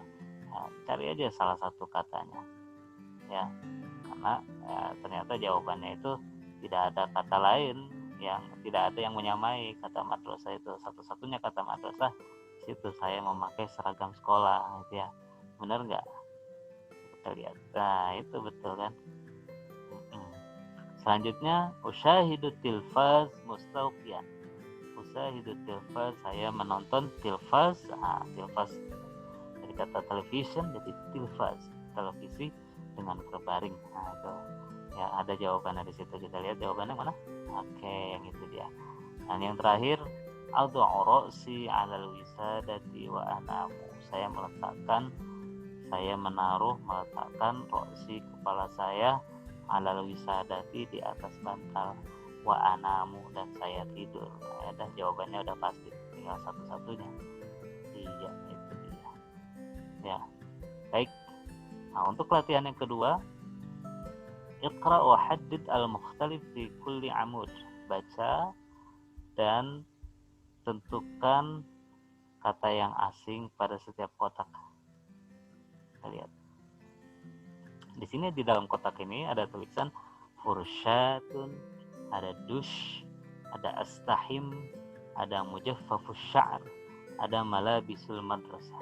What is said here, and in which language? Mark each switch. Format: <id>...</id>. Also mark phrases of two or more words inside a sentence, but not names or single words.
<id>Nah, cari aja salah satu katanya. Ya, karena ternyata jawabannya itu tidak ada kata lain, yang tidak ada yang menyamai kata madrasah itu. Satu-satunya kata madrasah situ saya memakai seragam sekolah, gitu ya. Benar nggak? Kita lihat. Nah, itu betul kan. Selanjutnya,</id> <ar>usyahidu tilfaz mustawqiyan. Usyahidu tilfaz,</ar> <id>saya menonton tilfaz. Nah, tilfaz dari kata television jadi tilfaz, televisi dengan berbaring. Nah, itu ya, ada jawabannya di situ. Kita lihat jawabannya mana. Oke, yang itu dia. Dan yang terakhir,</id> <ar>ad'u ra'si 'alal wisadati wa anamu.</ar> <id>Saya meletakkan ra'si, kepala saya,</id> <ar>'alal wisadati,</ar> <id>di atas bantal,</id> <ar>wa anamu,</ar> <id>dan saya tidur. Nah, ada jawabannya udah pasti, tinggal satu-satunya. Iya, itu dia. Ya. Baik. Nah, untuk latihan yang kedua,</id> <ar>iqra wa haddid al-mukhtalif fi kulli amud.</ar> <id>Baca dan tentukan kata yang asing pada setiap kotak. Kita lihat. Di sini di dalam kotak ini ada tulisan fursyatun, ada dush, ada astahim, ada</id> <ar>mujaffafus sya'r,</ar> <id>ada</id> <ar>malabisul madrasah.</ar>